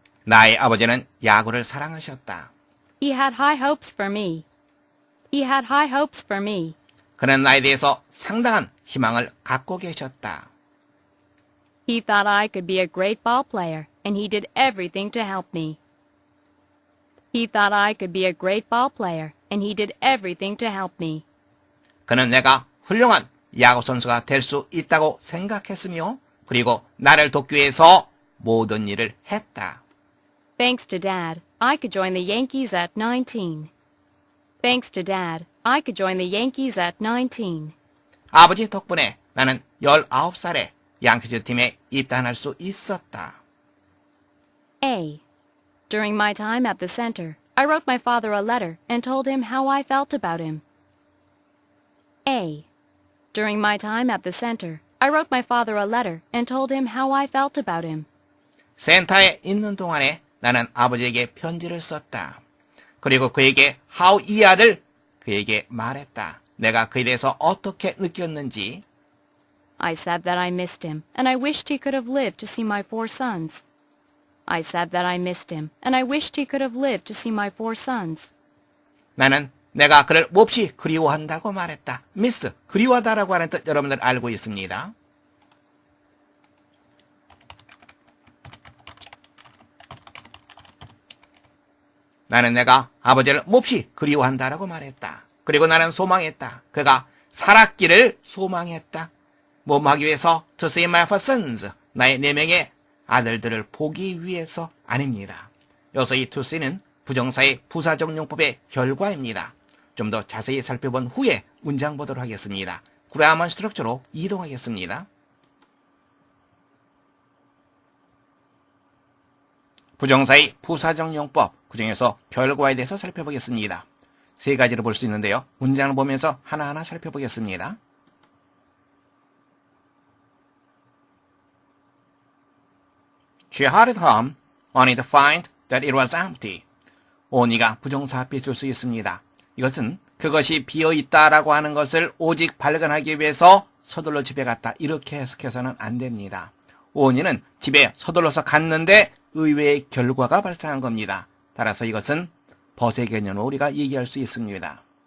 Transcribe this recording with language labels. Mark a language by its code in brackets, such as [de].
[ko] 나의 아버지는 야구를 사랑하셨다. [en] He had high hopes for me. He had high hopes for me. [ko] 그는 나에 대해서 상당한 희망을 갖고 계셨다. [en] He thought I could be a great ball player, and he did everything to help me. He thought I could be a great ball player, and he did everything to help me. [ko] 그는 내가 훌륭한 야구 선수가 될 수 있다고 생각했으며 그리고 나를 돕기 위해서 모든 일을 했다. [en] Thanks to Dad, I could join the Yankees at 19. Thanks to Dad, I could join the Yankees at 19. [ko] 아버지 덕분에 나는 19살에 양키즈 팀에 입단할 수 있었다. A. [en] During my time at the center, I wrote my father a letter and told him how I felt about him. A. During my time at the center, I wrote my father a letter and told him how I felt about him. [ko] 센터에 있는 동안에 나는 아버지에게 편지를 썼다. 그리고 그에게 how 이하를 그에게 말했다. 내가 그에 대해서 어떻게 느꼈는지. [en] I said that I missed him, and I wished he could have lived to see my 4 sons. I said that I missed him, and I wished he could have lived to see my 4 sons. [ko] 나는 내가 그를 몹시 그리워한다고 말했다. 미스, 그리워하다라고 하는 뜻 여러분들 알고 있습니다. 나는 내가 아버지를 몹시 그리워한다라고 말했다. 그리고 나는 소망했다. 그가 살았기를 소망했다. 뭐뭐 하기 위해서? [en] To see my 4 sons. [ko] 나의 4명의 아들들을 보기 위해서 아닙니다. 여기서 이 to see는 부정사의 부사적 용법의 결과입니다. 좀 더 자세히 살펴본 후에 문장 보도록 하겠습니다. 그라머 스트럭처로 이동하겠습니다. 부정사의 부사적 용법, 그중에서 결과에 대해서 살펴보겠습니다. 3가지로 볼 수 있는데요. 문장을 보면서 하나하나 살펴보겠습니다. [en] She hurried home, only to find that it was empty. [ko] only가 부정사 앞에 쓸 수 있습니다. 이것은 그것이 비어있다라고 하는 것을 오직 발견하기 위해서 서둘러 집에 갔다. 이렇게 해석해서는 안 됩니다. only는 집에 서둘러서 갔는데 의외의 결과가 발생한 겁니다. 따라서 이것은 벗의 개념으로 우리가 얘기할 수 있습니다.